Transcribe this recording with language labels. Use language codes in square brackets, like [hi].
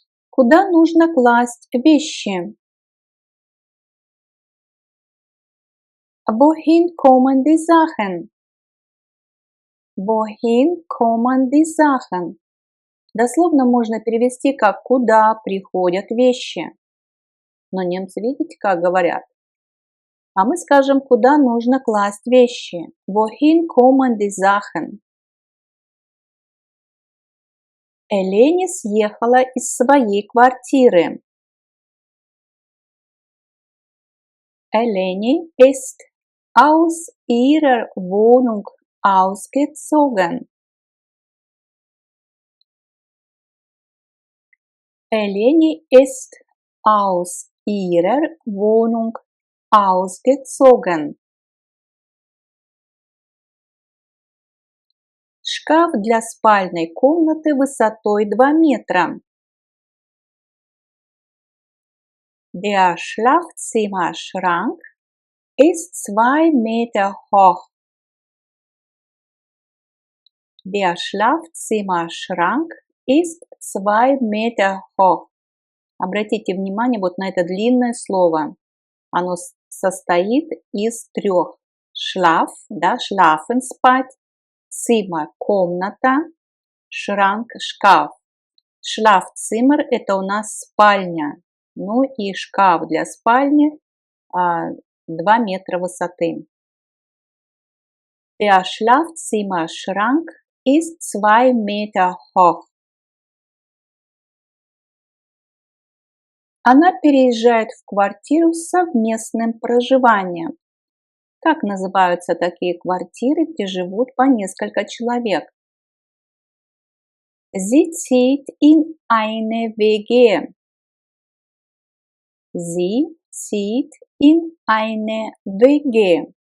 [ru] Куда нужно класть вещи? [de] Wohin kommen die Sachen? Wohin kommen die Sachen? [ru] Дословно можно перевести как «куда приходят вещи». Но немцы, видите, как говорят? А мы скажем, куда нужно класть вещи. [de] Wohin kommen die Sachen? [ru] Элени съехала из своей квартиры. [de] Eleni ist aus ihrer Wohnung ausgezogen. Eleni ist aus ihrer Wohnung ausgezogen. [ru] Шкаф для спальной комнаты высотой 2 метра. [de] Der Schlafzimmerschrank ist 2 Meter hoch. Der Schlafzimmerschrank ist 2 Meter hoch. [ru] Обратите внимание вот на это длинное слово. Оно состоит из 3. Schlaf, да, schlafen, спать. Zimmer, комната. Schrank, шкаф. Schlafzimmer – это у нас спальня. Ну и шкаф для спальни 2 метра высоты. [de] Der Schlafzimmerschrank ist 2 Meter hoch. [ru] Она переезжает в квартиру с совместным проживанием. Как называются такие квартиры, где живут по несколько человек? [de] Sie zieht in eine WG. Sie zieht in eine WG.